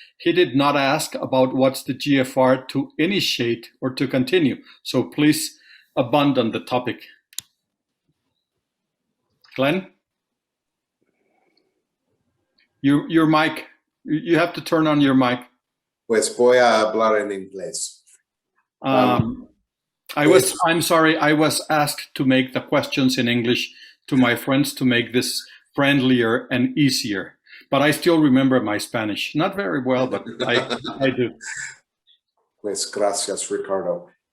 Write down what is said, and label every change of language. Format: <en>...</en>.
<en>He did not ask about what's the GFR to initiate or to continue. So please abandon the topic. Glenn? Your mic, you have to turn on your mic.</en> <es>Pues voy a hablar en inglés.</es> <en>I'm sorry, I was asked to make the questions in English to my friends to make this friendlier and easier. But I still remember my Spanish. Not very well, but I do.</en> <es>Pues gracias, Ricardo.</es>